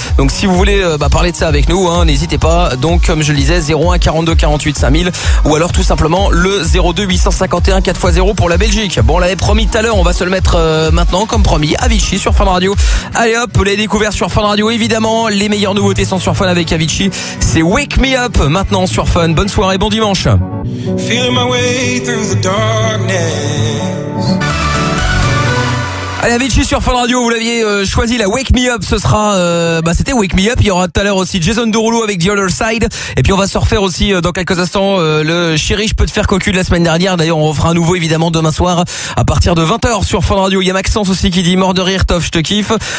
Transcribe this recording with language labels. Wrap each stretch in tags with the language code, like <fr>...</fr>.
<fr>Donc si vous voulez parler de ça avec nous hein, n'hésitez pas. Donc comme je le disais, 01 42 48 5000 ou alors tout simplement le 02 851 4x0 pour la Belgique. Bon, on l'avait promis tout à l'heure, on va se le mettre maintenant comme promis. Avicii sur Fun Radio. Allez hop, les découvertes sur Fun Radio évidemment, les meilleures nouveautés sont sur Fun avec Avicii. C'est Wake Me Up maintenant sur Fun. Bonne soirée, bon dimanche.</fr> <en>Feeling my way through the darkness.</en> <fr>Allez, Avicii sur Fun Radio, vous l'aviez choisi la Wake Me Up, ce sera c'était Wake Me Up. Il y aura tout à l'heure aussi Jason Derulo avec The Other Side et puis on va se refaire aussi dans quelques instants le Chéri je peux te faire cocu de la semaine dernière. D'ailleurs, on refera un nouveau évidemment demain soir à partir de 20h sur Fun Radio. Il y a Maxence aussi qui dit mort de rire Tof, je te kiffe.</fr>